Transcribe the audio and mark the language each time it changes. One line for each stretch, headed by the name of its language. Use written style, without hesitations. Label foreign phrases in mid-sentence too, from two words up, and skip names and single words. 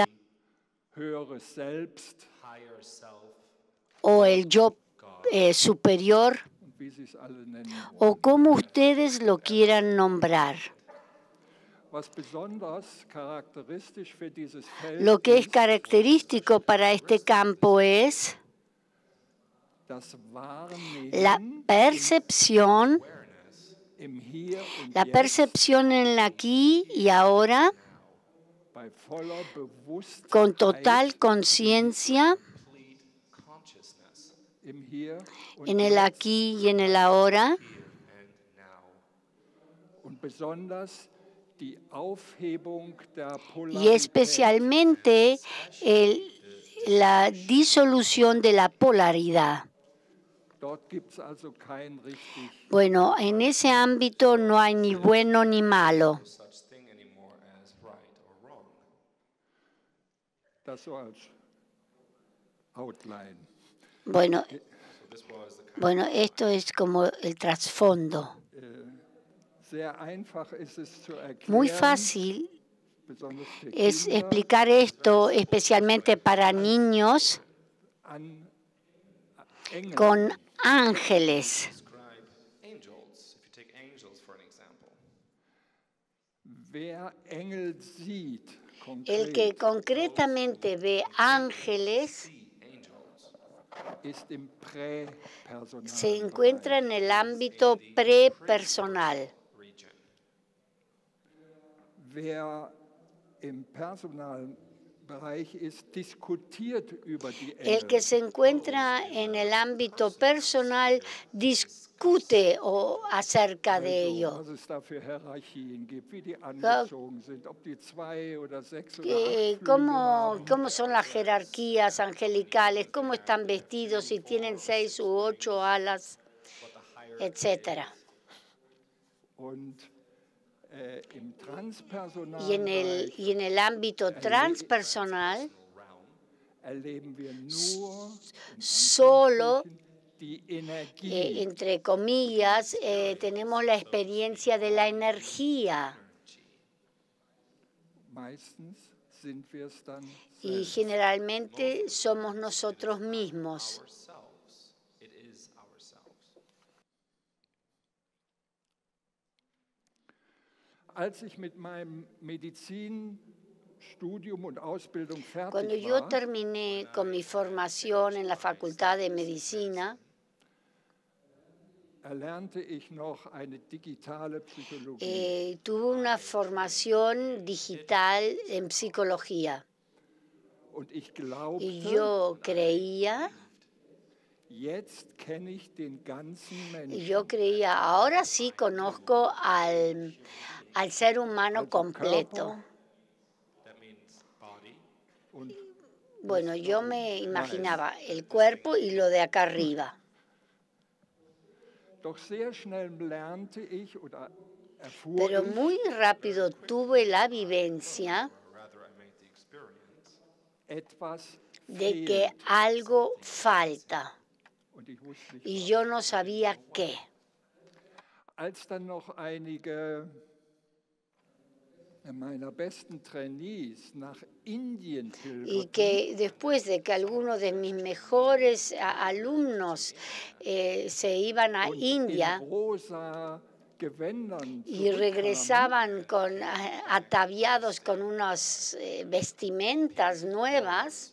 German: höheres Selbst
English: Higher self,
Spanish: o el yo superior,
German: und wie sie es alle nennen wollen.
Spanish: o como ustedes lo quieran nombrar.
German: Was besonders charakteristisch für dieses Feld
Spanish: Lo que es
German: ist,
Spanish: característico para este campo es
German: das
Spanish: la
German: Wahrnehmen
Spanish: percepción,
German: im Hier und
Spanish: la
German: Jetzt
Spanish: percepción en el aquí y ahora,
German: bei voller Bewusstheit
Spanish: con total conciencia
English: complete consciousness,
German: im Hier und
Spanish: en el
German: Jetzt
Spanish: aquí y en el ahora,
English: and now.
German: und besonders die Aufhebung der
Spanish: y
German: Polarität.
Spanish: especialmente la disolución de la polaridad.
German: Dort gibt es also kein richtig.
Spanish: Bueno, en ese ámbito no hay ni bueno ni malo.
English: No such thing anymore as right or wrong.
German: Das so als Outline.
Spanish: Bueno,
English: So this was the kind
Spanish: bueno, esto es como el trasfondo.
German: Sehr einfach ist es zu erklären.
Spanish: Muy fácil
German: besonders für
Spanish: es
German: Kinder,
Spanish: explicar esto, especialmente para niños,
German: an Engel.
Spanish: con ángeles.
English: describe angels. If you take angels for an example,
German: Wer Engel sieht,
Spanish: El que
German: konkret,
Spanish: concretamente ve ángeles
English: see angels
German: ist im Präpersonal.
Spanish: se encuentra en el ámbito prepersonal.
English: region.
German: Wer im Personalbereich ist, diskutiert über die
Spanish: El que
German: Engel.
Spanish: se encuentra en el ámbito personal discute acerca de ello.
German: Was es da für Hierarchien gibt, wie die angezogen sind, ob die 2 oder 6 oder 8 Flügel haben.
Spanish: ¿Cómo son las jerarquías angelicales? ¿Cómo están vestidos? Si tienen 6 u 8 alas, etcétera.
German: Und im
Spanish: Y en el ámbito transpersonal,
German: erleben wir nur
Spanish: solo,
German: die Energie.
Spanish: entre comillas, tenemos la experiencia de la energía.
German: Meistens sind wir es dann
Spanish: Y
German: selbst.
Spanish: generalmente somos nosotros mismos.
English: Ourselves. It is ourselves.
German: Als ich mit meinem Medizinstudium und Ausbildung
Spanish: Cuando
German: fertig
Spanish: yo
German: war,
Spanish: terminé con mi formación en la Facultad de Medicina,
German: erlernte ich noch eine digitale Psychologie.
Spanish: tuve una formación digital en psicología.
German: Und ich
Spanish: Y
German: glaubte,
Spanish: yo creía,
German: jetzt kenne ich den ganzen
Spanish: y
German: Menschen.
Spanish: yo creía, ahora sí conozco al ser humano
German: Also
Spanish: completo.
German: Körper,
English: That means
Spanish: Bueno, yo me imaginaba el cuerpo y lo de acá arriba.
German: Doch sehr schnell lernte ich oder erfuhr
Spanish: Pero
German: ich,
Spanish: muy rápido tuve la vivencia
English: or rather I made the experience,
German: etwas
Spanish: de que
German: fehlt.
Spanish: algo falta
German: Und ich wusste nicht,
Spanish: y yo no sabía qué.
German: als dann noch einige meiner besten Trainees nach Indien
Spanish: Y
German: pilgerten,
Spanish: que después de que algunos de mis mejores alumnos se iban a
German: und India in rosa Gewändern
Spanish: y
German: zurückkamen,
Spanish: regresaban con, ataviados con unas vestimentas nuevas,